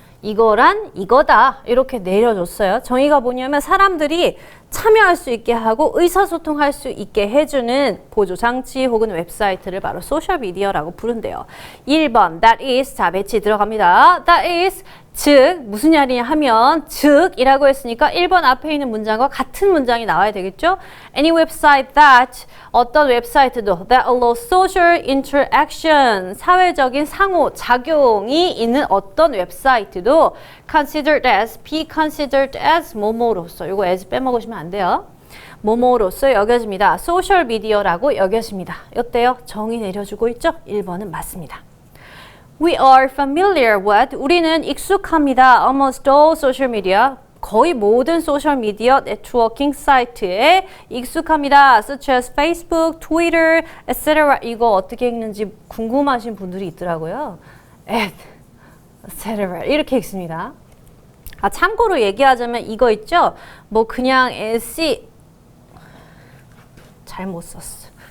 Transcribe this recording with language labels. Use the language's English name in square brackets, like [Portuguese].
[Korean] 이거란 이거다. 이렇게 내려줬어요. 정의가 뭐냐면 사람들이 참여할 수 있게 하고 의사소통할 수 있게 해주는 보조장치 혹은 웹사이트를 바로 소셜미디어라고 부른대요. 1번, [English] that is, [Korean] 자, 매치 들어갑니다. that is, 즉, 무슨 말이냐 하면, 즉이라고 했으니까 1번 앞에 있는 문장과 같은 문장이 나와야 되겠죠? [English] Any website that, [Korean] 어떤 웹사이트도 [English] that allows social interaction, [Korean] 사회적인 상호작용이 있는 어떤 웹사이트도 [English] considered as, be considered as [Korean] 뭐뭐로서, 이거 as 빼먹으시면 안 돼요. 뭐뭐로서 여겨집니다. 소셜미디어라고 여겨집니다. 어때요? 정의 내려주고 있죠? 1번은 맞습니다. [English] We are familiar with, [Korean] 우리는 익숙합니다. [English] Almost all social media, [Korean] 거의 모든 소셜미디어 네트워킹 사이트에 익숙합니다. [English] Such as Facebook, Twitter, etc. [Korean] 이거 어떻게 읽는지 궁금하신 분들이 있더라고요. etc. 이렇게 읽습니다. 아, 참고로 얘기하자면 이거 있죠? 뭐 그냥 잘못 썼어.